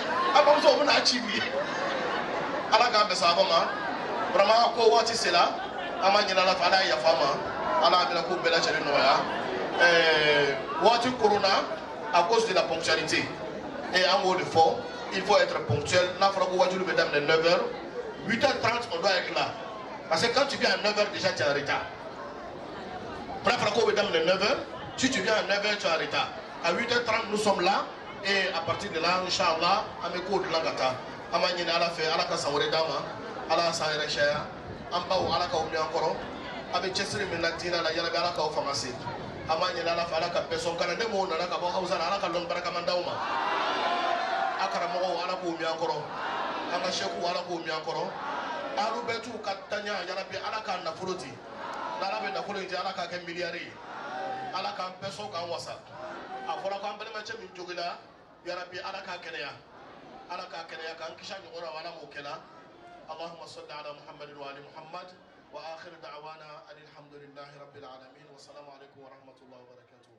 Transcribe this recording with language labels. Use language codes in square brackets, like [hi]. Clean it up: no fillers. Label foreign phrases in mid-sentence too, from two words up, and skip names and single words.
[fr] vraiment, [bm] ama ɲini ala fɛ ala ye yafa ma ala bɛna ko bɛɛ lajɛlen nɔgɔya waati korona [fr] à cause de la ponctualité et en haut de fort il faut être ponctuel [bm] n'a fɔra ko wajulu bɛ daminɛ 9h 8h30 [fr] on doit être là parce que quand tu viens à 9h déjà tu es en retard [bm] n'a fɔra ko bɛ daminɛ 9h [fr] si tu viens à 9h tu es en retard à 8h30 nous sommes là et à partir de là [bm] inchallah an bɛ ko dilan ka taa an b'a ɲini ala fɛ ala ka san wɛrɛ d'an ma ala ka san yɛrɛ caya an baw ala k'aw mɛn an kɔrɔ a bɛ cɛsiri min na diinɛ la yarabi ala k'aw fanga se an b'a ɲini ala fɛ ala ka bɛɛ sɔn kalanden minnu nana ka bɔ hawusa la ala ka lɔnni barikama d'aw ma a karamɔgɔw ala k'u mɛn an kɔrɔ an ka sɛkuw ala k'u mɛn an kɔrɔ alu bɛɛ t'u ka taɲa yarabi ala k'a nafolo di n'ala bɛ nafolo in di ala k'a kɛ miliyari ye ala k'an bɛɛ sɔn k'an wasa a fɔra ko an balimacɛ min jogila yarabi ala k'a kɛnɛya ala k'a kɛnɛya k'an kisi a ɲɔgɔn na ala m'o kɛla [ar] اللهم صل على محمد وآل محمد وآخر دعوانا أن الحمد لله رب العالمين والسلام عليكم ورحمة الله وبركاته